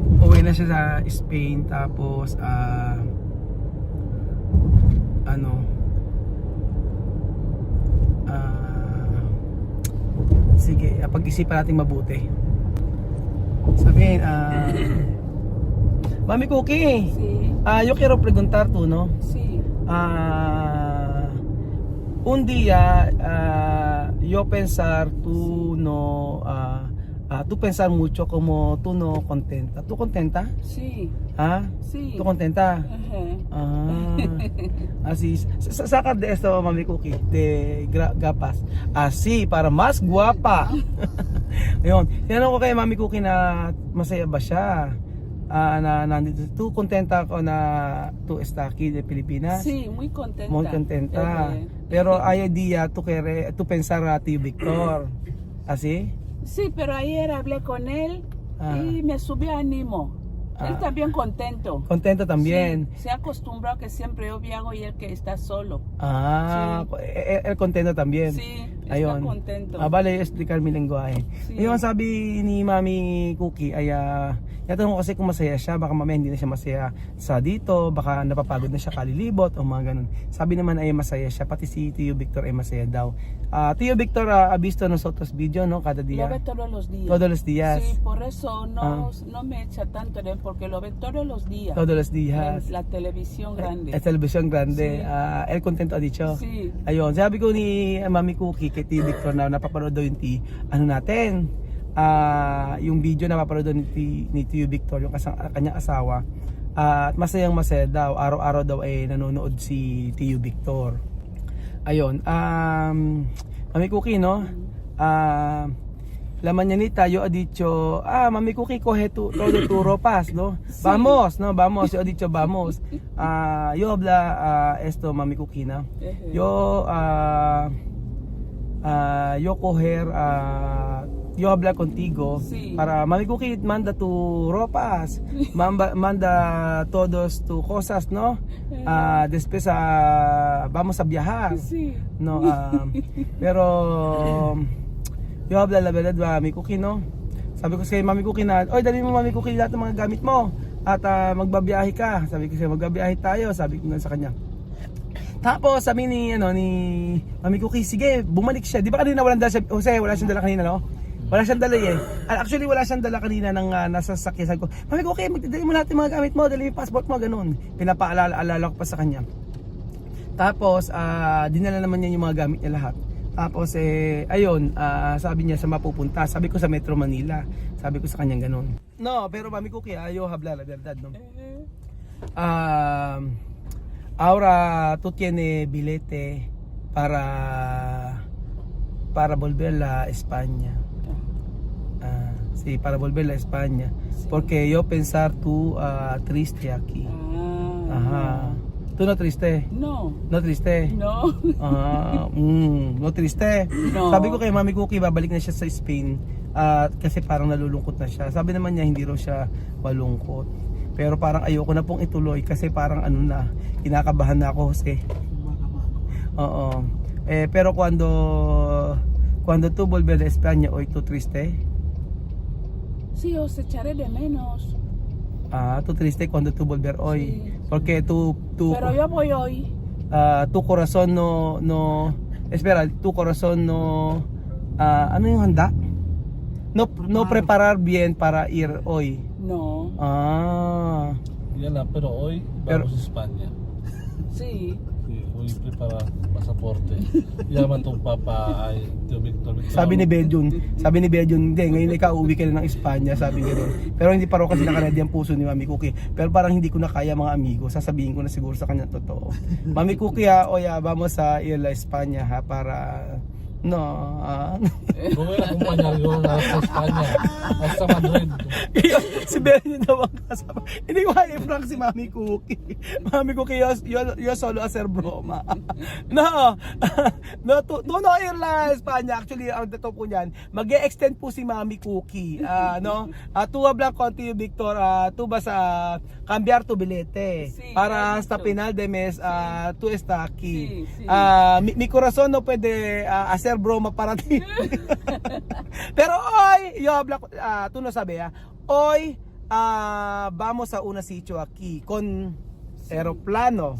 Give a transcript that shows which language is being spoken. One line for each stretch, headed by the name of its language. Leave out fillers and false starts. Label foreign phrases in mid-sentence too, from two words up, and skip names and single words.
Filipino: Uwi na siya sa Spain, tapos sige, pag-isipan natin mabuti. Sabihin, Mami Cookie,
Spanish: Sí, yo quiero preguntar tú, ¿no? sí. Un día yo pensar tú no tú pensar mucho como tú no contenta. ¿Tú contenta? Sí, ¿Ah? sí. ¿Tú contenta? Ajá. Así. Saca de esto, Mami Cookie, de gapas. Así, para más guapa.
Filipino: Ayun. Tinanong ko kay Mami Cookie na masaya ba siya? Na nandito.
Spanish: ¿Tú contenta
Filipino: ko na
Spanish: tú está aquí de Pilipinas? Sí, muy contenta. Muy contenta. Pero hay día tú pensar a ti, Víctor. ¿Así? Sí, pero ayer hablé con él Ah. y me subió ánimo. Él Ah. también contento. Contento también. Sí, se acostumbró que siempre yo viajo y él que está solo. El contento también. Sí, está
Filipino: Ayun.
Spanish: contento. Bale, explicar mi lengguahe. Sí.
Filipino: Yung sabi ni Mami Cookie ay natanong ko kasi kung masaya siya, baka mamaya hindi na siya masaya sa dito, baka napapagod na sia kalilibot o mga ganun. Sabi naman ay masaya siya, pati si Tio Victor ay masaya daw.
Spanish: Tio Victor ha visto nosotros video, no? Cada Lo día. ve todos los días. Todos los días. Sí, por eso no me echa tanto de él, porque lo ve todos los días. Todos los días. En la televisión grande.
Filipino: Sa telebisyon grande.
Spanish: Sí. El contento ha dicho. Sí.
Filipino: Ayun, sabi ko ni Mami Cookie kay Tio Victor na napapanood daw yung natin. Yung video na napapanood daw ni Tio Victor, yung kanyang asawa. At masayang masaya daw. Araw-araw daw ay nanonood si Tio Victor. Ayun. Mami Cookie,
Spanish: no? La mañanita yo he dicho, Mami Cookie, coge todo tu ropas, ¿no? Sí. Vamos, ¿no? Vamos, yo he dicho, vamos. Yo habla esto, Mami Cookie, ¿no? Yo yo hablar contigo Sí. para Mami Cookie manda tu ropas, manda todos tus cosas, ¿no? Después vamos a viajar, Sí. no? Pero yo habla la verdad, Mami Cookie, no?
Filipino: Sabi ko sa Mami Cookie na, oy, dali mo Mami Cookie lahat ng mga gamit mo at magbabiyahe ka. Sabi ko siya, magbabiyahe tayo, sabi ko nga sa kanya. Tapos sabi ni Mami Cookie, sige, bumalik siya. Di ba kanina walang dala siya? Jose, wala siyang dala kanina, no? Wala siyang dala eh. Actually, wala siyang dala kanina ng nasa sasakyan. Sabi ko, Mami Cookie, magdadali mo lahat ng mga gamit mo, dali yung passport mo, ganun. Pinapaalala ko pa sa kanya. Tapos, dinala naman niya yung mga gamit niya lahat. Tapos, ayun, sabi niya sa mapupunta. Sabi ko sa Metro Manila. Sabi ko sa kanya ganun.
Spanish: No, pero Mami Cookie, yo habla la verdad, no? Ahora tú tienes billete para para volver a España. Sí, para volver a España. Porque yo pensar tú triste aquí. Ajá. ¿Tú no triste? No. No triste? No. No triste? No.
Filipino: Sabi ko kay Mami Cookie, babalik na siya sa Spain kasi parang nalulungkot na siya. Sabi naman niya hindi raw siya malungkot. Pero parang ayoko na pong ituloy kasi parang ano na, kinakabahan na ako, Jose. Oo.
Spanish: Pero cuando tú volver a España, hoy tú triste? Sí, os echaré de menos. Tú triste cuando tú volver hoy. Sí. Porque tú Pero yo voy hoy. tu corazón no espera, tu corazón no
Filipino: ano yung handa?
Spanish: No preparar bien para ir hoy. No.
Filipino: Yan lang,
Spanish: pero hoy vamos a España. Sí. Sí, hoy prepara pasaporte.
Filipino: Yaman tong papa ay Victor. Sabi ni Bejun, hindi, ngayon ikaw uwi ka na ng Espanya, sabi niya doon. Pero hindi pa raw kasi nakaredy ang puso ni Mami Cookie. Pero parang hindi ko na kaya mga amigo, sasabihin ko na siguro sa kanya totoo.
Spanish: Mami Cookie vamos a ir a España para
Filipino: Kung may akumpanyaryo na sa Espanya,
Spanish: hasta Madrid.
Filipino: si Benny daw ang kasama. Hindi ko kaya i-prank si Mami Cookie. Mami Cookie,
Spanish: yo solo hacer broma. No, tú no ir la España.
Filipino: Actually, ang totoo po niyan, mag-e-extend po si Mami Cookie.
Spanish: Tú hablas contigo, Victor, tú vas a cambiar tu bilete Sí, para ya hasta dicho. final de mes tú está aquí. Sí, sí. Mi corazón no puede hacer broma para ti. Pero hoy, yo habla, tú no sabes, hoy vamos a un sitio aquí con aeroplano,